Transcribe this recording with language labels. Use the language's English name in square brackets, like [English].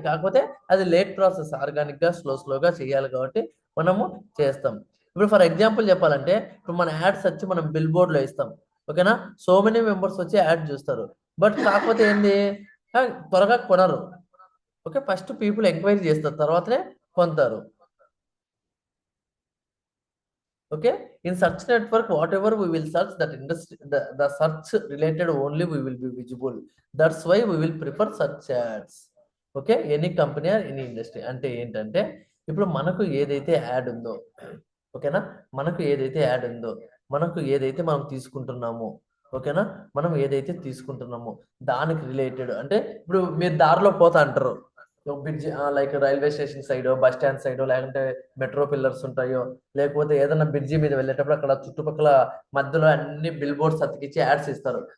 [Telugu] కాకపోతే అది late process, organic గా స్లోగా చేయాలి కాబట్టి మనము చేస్తాం. ఇప్పుడు ఫర్ ఎగ్జాంపుల్ చెప్పాలంటే, ఇప్పుడు మన యాడ్స్ వచ్చి మనం బిల్ బోర్డ్ లో ఇస్తాం. ఓకేనా, సో మెనీ మెంబర్స్ వచ్చి యాడ్ చూస్తారు. బట్ కాకపోతే ఏంది, ఆ, త్వరగా కొనరు. ఓకే, ఫస్ట్ పీపుల్ ఎంక్వైరీ చేస్తారు, తర్వాతనే కొంటారు. [English] Okay, in search network, whatever we will search, that industry, the search related only we will be visible. That's why we will prefer search ads. Okay, any company or any industry. [Telugu] అంటే ఏంటంటే ఇప్పుడు మనకు ఏదైతే add ఉందో, ఓకేనా, మనకు ఏదైతే మనం తీసుకుంటున్నామో, ఓకేనా, మనం ఏదైతే తీసుకుంటున్నామో దానికి రిలేటెడ్ అంటే ఇప్పుడు మీరు దారిలో పోతా అంటారు, bridge like railway station side, bus stand side, లేకుంటే మెట్రో పిల్లర్స్ ఉంటాయో, లేకపోతే ఏదైనా బ్రిడ్జి మీద వెళ్ళేటప్పుడు అక్కడ చుట్టుపక్కల మధ్యలో అన్ని బిల్ బోర్డ్స్ అతికిచ్చి యాడ్స్ ఇస్తారు.